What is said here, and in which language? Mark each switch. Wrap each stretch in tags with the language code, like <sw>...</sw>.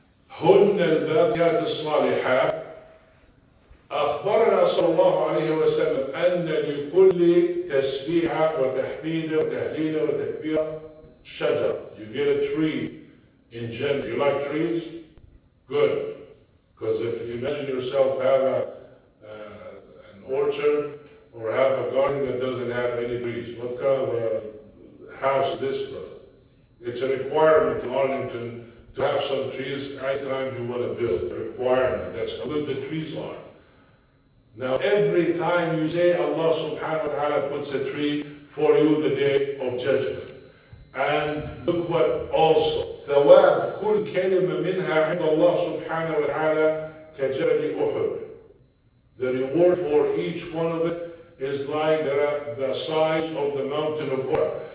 <ar>هن الباقيات الصالحات أخبرنا صلى الله عليه وسلم أن لكل تسبيحة وتحميد وتهليل وتكبير شجر.</ar> <en>You get a tree in Jannah. You like trees? Good. Because if you imagine yourself have an orchard or have a garden that doesn't have any trees, what kind of a house is this, brother? It's a requirement in Arlington to have some trees anytime you want to build. A requirement. That's how good the trees are. Now every time you say, Allah subhanahu wa ta'ala puts a tree for you the day of judgment. And look what also,</en> <ar>ثواب كل كلمة منها عند الله سبحانه وتعالى كجبل أحد.</ar> <en>The reward for each one of it is like the size of the mountain of Uhud.</en>